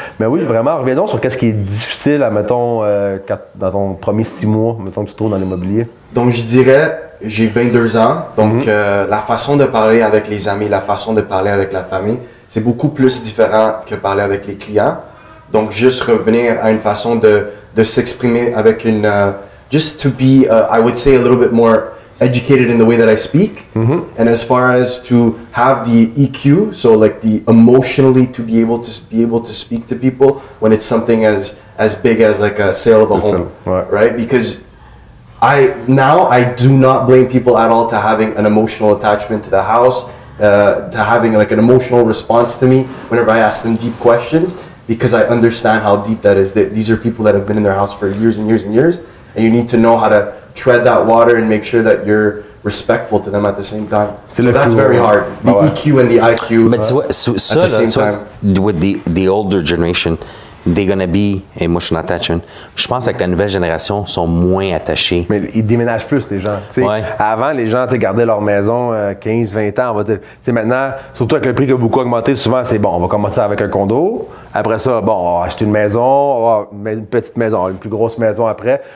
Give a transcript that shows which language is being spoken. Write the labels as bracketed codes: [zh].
[fr] Mais oui, vraiment, reviens sur qu'est-ce qui est difficile, mettons, dans ton premier 6 mois, mettons, que tu te trouves dans l'immobilier. Donc, je dirais, j'ai 22 ans. Donc, la façon de parler avec les amis, la façon de parler avec la famille, c'est beaucoup plus différent que parler avec les clients. Donc, juste revenir à une façon de s'exprimer avec une... [en] just to be, I would say, a little bit more educated in the way that I speak. And as far as to have the EQ, so like the emotionally to be able to speak to people when it's something as big as like a sale of a home, right? Because I do not blame people at all to having an emotional attachment to the house, to having like an emotional response to me whenever I ask them deep questions. Because I understand how deep that is. That these are people that have been in their house for years and years and years, and you need to know how to tread that water and make sure that you're respectful to them at the same time. So that's very hard. The EQ and the IQ [fr] Mais tu vois, [en] at the same time. With the older generation, they're gonna be emotional attachment. [fr] Je pense que la nouvelle génération sont moins attachés. Mais ils déménagent plus, les gens. Ouais. Avant, les gens gardaient leur maison 15-20 ans. Maintenant, surtout avec le prix qui a beaucoup augmenté, souvent, c'est bon, on va commencer avec un condo. Après ça, bon, on va acheter une maison, une petite maison, une plus grosse maison après.